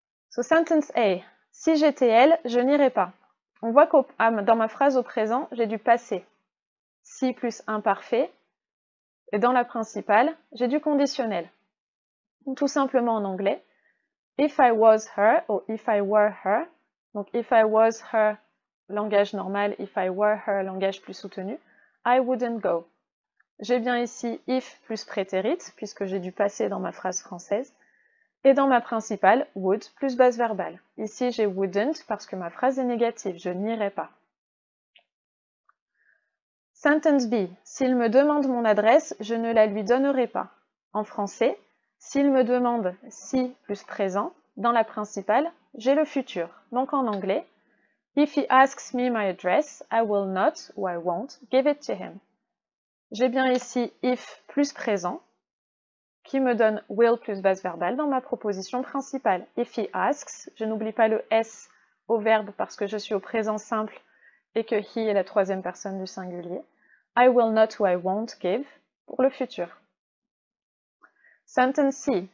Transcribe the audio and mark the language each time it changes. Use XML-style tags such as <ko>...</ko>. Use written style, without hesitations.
<en>So, sentence A.</en> <fr>Si j'étais elle, je n'irais pas. On voit que dans ma phrase au présent, j'ai du passé. Si plus imparfait. Et dans la principale, j'ai du conditionnel. Tout simplement en anglais.</fr> <en>If I was her ou if I were her. Donc if I was her,</en> <fr>langage normal.</fr> <en>If I were her,</en> <fr>langage plus soutenu.</fr> <en>I wouldn't go.</en> <fr>J'ai bien ici if plus prétérit, puisque j'ai du passé dans ma phrase française. Et dans ma principale, would plus base verbale. Ici, j'ai wouldn't parce que ma phrase est négative, je n'irai pas.</fr> <en>Sentence B.</en> <fr>S'il me demande mon adresse, je ne la lui donnerai pas. En français, s'il me demande si plus présent, dans la principale, j'ai le futur. Donc en anglais,</fr> <en>if he asks me my address, I will not or I won't give it to him.</en> <fr>J'ai bien ici if plus présent, qui me donne will plus base verbale dans ma proposition principale.</fr> <en>If he asks,</en> <fr>je n'oublie pas le S au verbe parce que je suis au présent simple et que he est la troisième personne du singulier.</fr> <en>I will not ou I won't give</en> <fr>pour le futur.</fr> <en>Sentence C.</en>